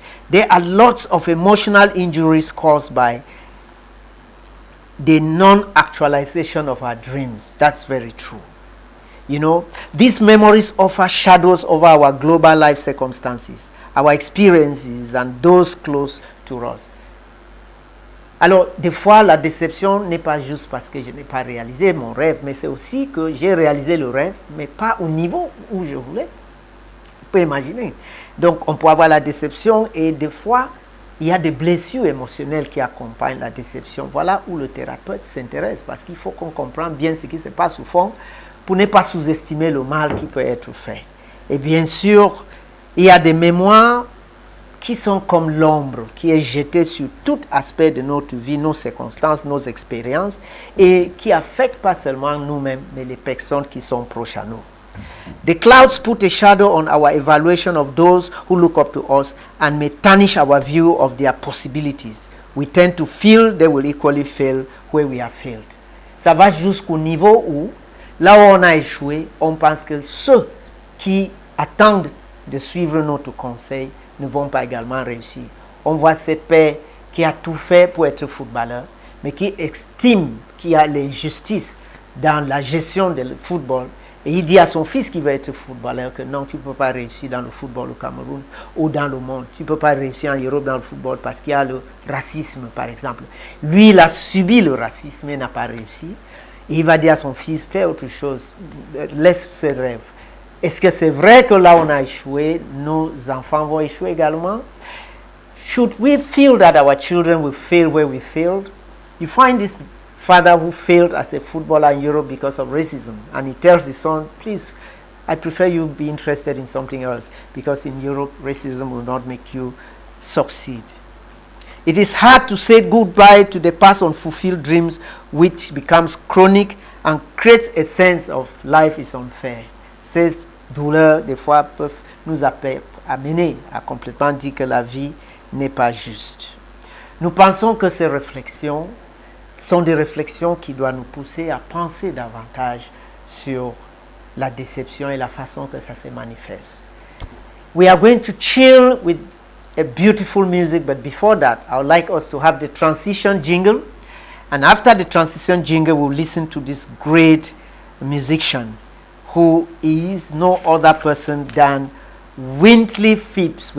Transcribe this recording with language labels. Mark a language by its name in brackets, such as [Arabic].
[English] There are lots of emotional injuries caused by the non-actualization of our dreams. That's very true. You know, these memories offer shadows over our global life circumstances, our experiences, and those close to us. [French] Alors, des fois, la déception n'est pas juste parce que je n'ai pas réalisé mon rêve, mais c'est aussi que j'ai réalisé le rêve, mais pas au niveau où je voulais. On peut imaginer. Donc, on peut avoir la déception et des fois, il y a des blessures émotionnelles qui accompagnent la déception. Voilà où le thérapeute s'intéresse, parce qu'il faut qu'on comprenne bien ce qui se passe au fond pour ne pas sous-estimer le mal qui peut être fait. Et bien sûr, il y a des mémoires qui sont comme l'ombre qui est jetée sur tout aspect de notre vie, nos circonstances, nos expériences, et qui affectent pas seulement nous-mêmes, mais les personnes qui sont proches à nous. [English] The clouds put a shadow on our evaluation of those who look up to us and may tarnish our view of their possibilities. We tend to feel they will equally fail where we have failed. [French] Ça va jusqu'au niveau où, là où on a échoué, on pense que ceux qui attendent de suivre notre conseil ne vont pas également réussir. On voit cette père qui a tout fait pour être footballeur, mais qui estime qu'il y a l'injustice dans la gestion du football. Et il dit à son fils qui va être footballeur que non, tu ne peux pas réussir dans le football au Cameroun ou dans le monde. Tu ne peux pas réussir en Europe dans le football parce qu'il y a le racisme, par exemple. Lui, il a subi le racisme et n'a pas réussi. Et il va dire à son fils, fais autre chose, laisse ses rêves. Est-ce que c'est vrai que là on a échoué, nos enfants vont échouer également? [English] should we feel that our children will fail where we failed? You find this father who failed as a footballer in Europe because of racism, and he tells his son, please, I prefer you be interested in something else, because in Europe, racism will not make you succeed. It is hard to say goodbye to the past unfulfilled dreams, which becomes chronic and creates a sense of life is unfair. [French] Ces douleurs, des fois, peuvent nous amener à complètement dire que la vie n'est pas juste. Nous pensons que ces réflexions sont des réflexions qui doivent nous pousser à penser davantage sur la déception et la façon que ça se manifeste. [English] We are going to chill with a beautiful music, but before that, I would like us to have the transition jingle. And after the transition jingle, we'll listen to this great musician who is no other person than Wintley Phipps.